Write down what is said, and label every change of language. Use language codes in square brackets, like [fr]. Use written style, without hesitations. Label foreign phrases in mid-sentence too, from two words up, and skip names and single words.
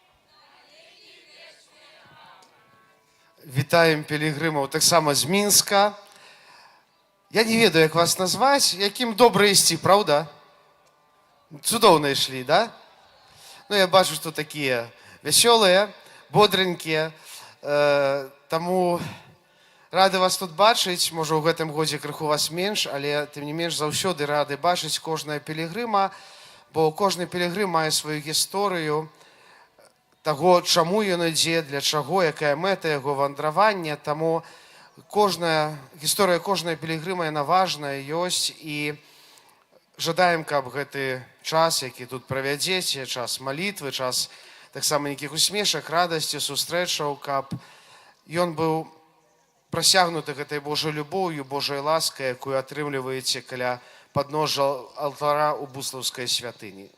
[uk] Вітаємо пілігримів так само з Мінська. [be] Я не ведаю, [uk] як вас назвати, яким добре йти, правда? Чудовно йшли, да? Ну, я бачу, що такі веселі, бодренькі, [be] тому рады вас тут бачыць, можа ў гэтым годзе крыху вас менш, але тым не менш заўсёды рады бачыць кожная пілігрыма, бо кожны пілігрым мае сваю гісторыю таго, чаму ён ідзе, для чаго, якая мэта яго вандравання, таму гісторыя кожнай пілігрыма яна важная ёсць і жадаем, каб гэты час, які тут правядзеце, час малітвы, час таксама нейкіх усмешак, радасці, сустрэчаў, каб ён быў прасягнуты гэтай Божай любоўю, Божай ласкай, якую атрымліваеце каля падножжа алтара ў Буслаўскай святыні.